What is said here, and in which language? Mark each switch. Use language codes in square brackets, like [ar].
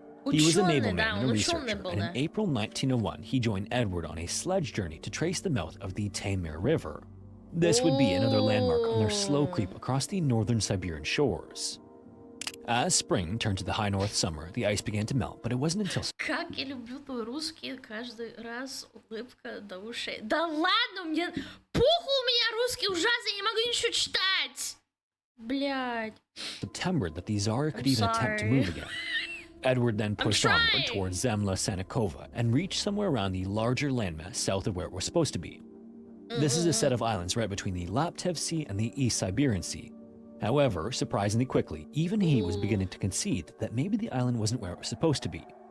[en] He was a naval man and a researcher, and in April 1901 he joined Edward on a sledge journey to trace the mouth of the Taimyr River. This would be another landmark on their slow creep across the northern Siberian shores. As spring turned to the high north summer, the ice began to melt, but it wasn't until... [ru] Как я люблю твой русский, каждый раз улыбка до ушей. Да ладно, мне похуй, у меня русский ужасный, я не могу ничего читать. Блядь. [en] September that the Zarya could even attempt to move again. Edward then pushed onward towards Zemla Sanikova and reached somewhere around the larger landmass south of where it was supposed to be. This is a set of islands right between the Laptev Sea and the East Siberian Sea. However, surprisingly quickly, even he was beginning to concede that maybe the island wasn't where it was supposed to be.